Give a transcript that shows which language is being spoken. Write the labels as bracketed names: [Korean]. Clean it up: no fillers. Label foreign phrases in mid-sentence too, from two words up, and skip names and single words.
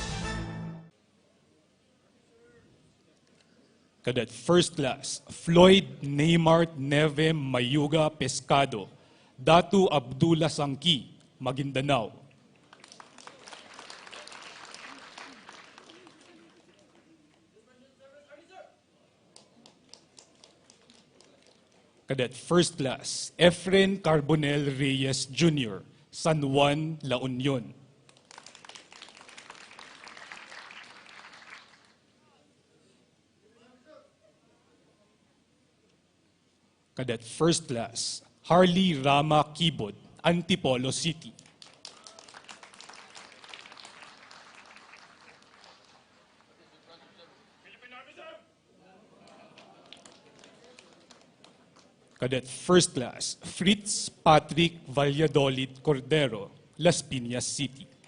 [English] Cadet First Class, Floyd Neymar Neve Mayuga Pescado, Datu Abdullah Sangki, Maguindanao. Cadet First Class, Efren Carbonel Reyes Jr., San Juan, La Union. Cadet First Class, Harley Rama Kibod, Antipolo City. Cadet First Class, Fritz Patrick Valladolid Cordero, Las Piñas City.